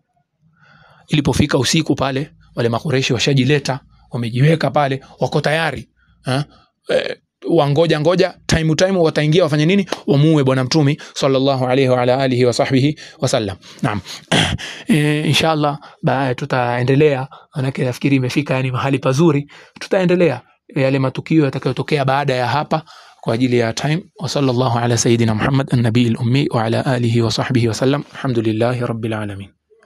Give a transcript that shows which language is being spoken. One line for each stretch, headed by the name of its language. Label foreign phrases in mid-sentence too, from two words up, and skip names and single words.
Swahili: Ilipofika usiku pale, wale makureshi washajileta, wamejiweka pale, wako tayari, wangoja time wataingia wafanye nini, wamuue bwana mtume
Arabic: صلى الله عليه وعلى آله وصحبه وسلم.
Swahili: Naam. Inshallah tutaendelea, manake nafikiri imefika yani mahali pazuri, tutaendelea yale matukio yatakayotokea baada ya hapa kwa ajili ya time.
Arabic: وصلى الله على سيدنا محمد النبي الأمي وعلى آله وصحبه وسلم. الحمد لله رب العالمين.